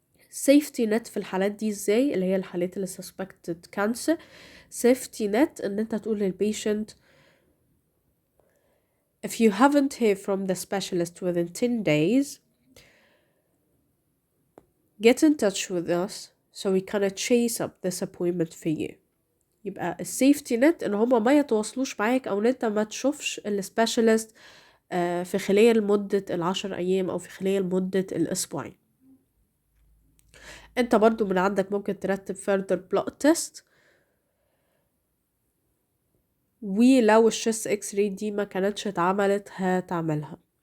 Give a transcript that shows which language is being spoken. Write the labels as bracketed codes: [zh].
[ar] safety net في الحالات دي ازاي، اللي هي الحالات اللي suspected cancer. [en] safety net [ar] ان انت تقول للبيشنت [en] if you haven't heard from the specialist within 10 days, get in touch with us so we can chase up this appointment for you. [ar] يبقى السيفتي نت ان هما ما يتواصلوش معاك او ان انت ما تشوفش السبيشالست في خلال مدة 10 ايام او في خلال مدة الاسبوعين. انت برضو من عندك ممكن ترتب further blood test، ولو الشيست اكس راي دي ما كانتش اتعملت هتعملها.